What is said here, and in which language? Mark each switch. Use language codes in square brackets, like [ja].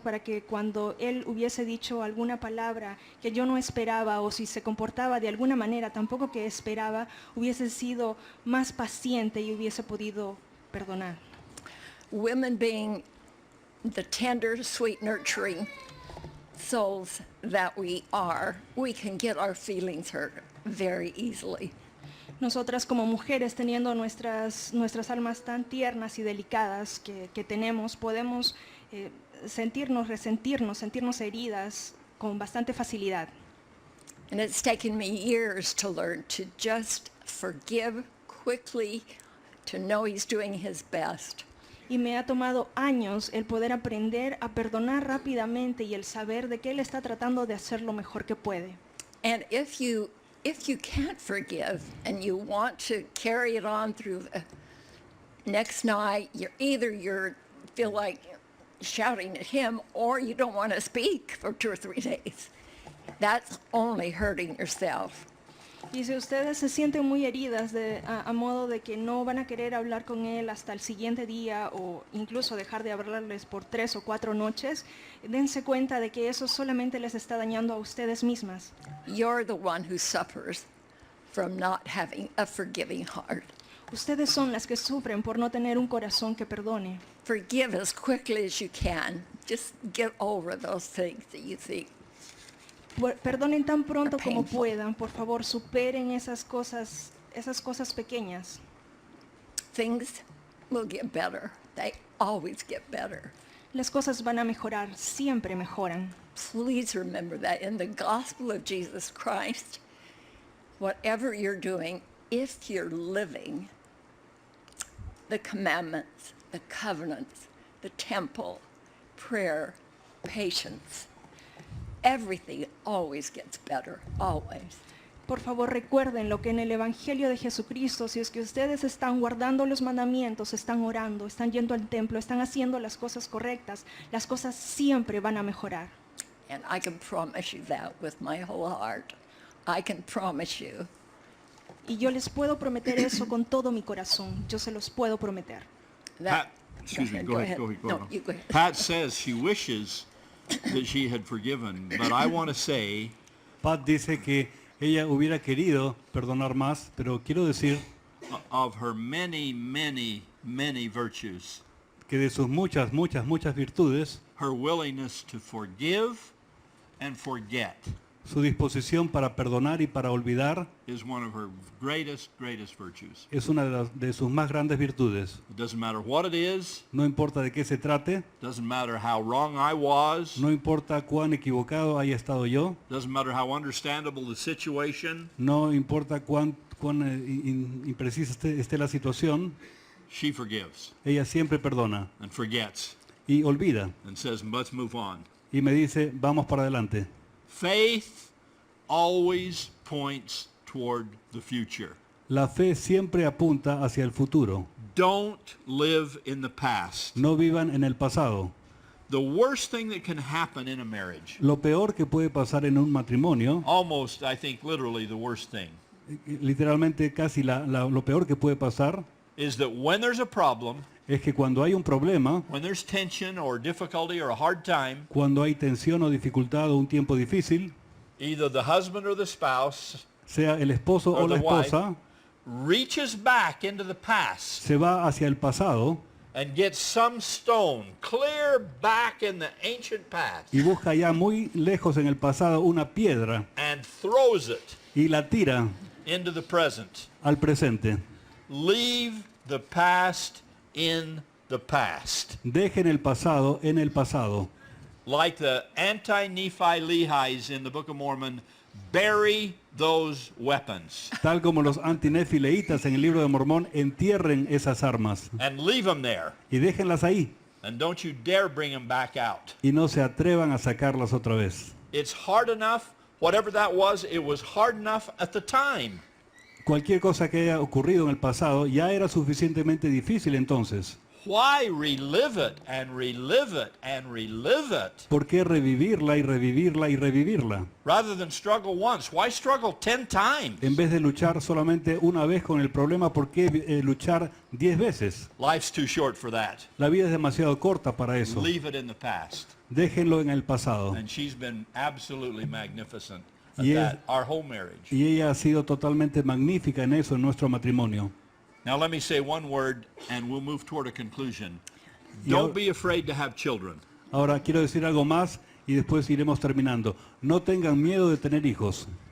[es] Para que cuando él hubiese dicho alguna palabra que yo no esperaba o si se comportaba de alguna manera tampoco que esperaba, hubiese sido más paciente y hubiese podido perdonar. [en] Women being the tender, sweet, nurturing souls that we are, we can get our feelings hurt very easily. [es] Nosotras como mujeres, teniendo nuestras almas tan tiernas y delicadas que tenemos, podemos sentirnos heridas con bastante facilidad. [en] And it's taken me years to learn to just forgive quickly, to know he's doing his best. [es] Y me ha tomado años el poder aprender a perdonar rápidamente y el saber de que Él está tratando de hacer lo mejor que puede. [en] And if you can't forgive and you want to carry it on through the next night, you feel like shouting at him, or you don't want to speak for 2 or 3 days. That's only hurting yourself. [es] Y si ustedes se sienten muy heridas a modo de que no van a querer hablar con Él hasta el siguiente día o incluso dejar de hablarles por 3 o 4 noches, dense cuenta de que eso solamente les está dañando a ustedes mismas. [en] You're the one who suffers from not having a forgiving heart. [es] Ustedes son las que sufren por no tener un corazón que perdone. [en] Forgive as quickly as you can. Just get over those things that you think. [es] Perdonen tan pronto como [en] Painful. [es] puedan, por favor, superen esas cosas pequeñas. [en] Things will get better. They always get better. [es] Las cosas van a mejorar, siempre mejoran. [en] Please remember that in the gospel of Jesus Christ, whatever you're doing, if you're living the commandments, the covenants, the temple, prayer, patience, everything always gets better, always. [es] Por favor, recuerden lo que en el Evangelio de Jesucristo, si es que ustedes están guardando los mandamientos, están orando, están yendo al templo, están haciendo las cosas correctas, las cosas siempre van a mejorar. [en] And I can promise you that with my whole heart. I can promise you. [es] Y yo les puedo prometer eso con todo mi corazón. Yo se los puedo prometer. [en] That, Go ahead. No, you go ahead. Pat says she wishes that she had forgiven, but I want to say [es] Pat dice que ella hubiera querido perdonar más, pero quiero decir [en] of her many, many, many virtues, [es] que de sus muchas virtudes, [en] her willingness to forgive and forget [es] su disposición para perdonar y para olvidar [en] is one of her greatest virtues. [es] es una de sus más grandes virtudes. [en] It doesn't matter what it is, [es] No importa de qué se trate, [en] doesn't matter how wrong I was, [es] no importa cuán equivocado haya estado yo, [en] doesn't matter how understandable the situation, [es] no importa cuán imprecisa esté la situación, [en] she forgives [es] ella siempre perdona [en] and forgets [es] y olvida. [en] and says, let's move on. [es] Y me dice, vamos para adelante. [en] Faith always points toward the future. [es] La fe siempre apunta hacia el futuro. [en] Don't live in the past. [es] No vivan en el pasado. [en] The worst thing that can happen in a marriage, [es] Lo peor que puede pasar en un matrimonio, [en] almost, I think, literally the worst thing, [es] literalmente casi lo peor que puede pasar, [en] is that when there's a problem, [es] es que cuando hay un problema, [en] when there's tension or difficulty or a hard time, [es] cuando hay tensión o dificultad o un tiempo difícil, [en] either the husband or the spouse [es] sea el esposo o [en] or [es] la [en] the wife [es] esposa, [en] reaches back into the past [es] se va hacia el pasado [en] and gets some stone clear back in the ancient past [es] y busca ya muy lejos en el pasado una piedra [en] and throws it [es] y la tira [en] into the present. [es] al presente. [en] Leave the past in the past. [es] Dejen el pasado en el pasado. [en] Like the anti-Nephi Lehis in the Book of Mormon, bury those weapons [es] Tal como los antinefileitas en el libro de Mormón, entierren esas armas [en] and leave them there. [es] y déjenlas ahí [en] And don't you dare bring them back out. [es] y no se atrevan a sacarlas otra vez. [en] It's hard enough, whatever that was, it was hard enough at the time. [es] Cualquier cosa que haya ocurrido en el pasado ya era suficientemente difícil entonces. [en] Why relive it and relive it and relive it? [es] ¿Por qué revivirla y revivirla y revivirla? [en] Rather than struggle once, why struggle 10 times? [es] En vez de luchar solamente una vez con el problema, ¿por qué luchar 10 veces? [en] Life's too short for that. [es] La vida es demasiado corta para eso. [en] Leave it in the past. [es] Déjenlo en el pasado. [en] And she's been absolutely magnificent at [es] Y [en] that, our whole marriage. [es] Y ella ha sido totalmente magnífica en eso, en nuestro matrimonio. [en] Now let me say one word and we'll move toward a conclusion. [es] Y [en] Don't [es] ahora- [en] be afraid to have children. [es] Ahora quiero decir algo más y después iremos terminando. No tengan miedo de tener hijos.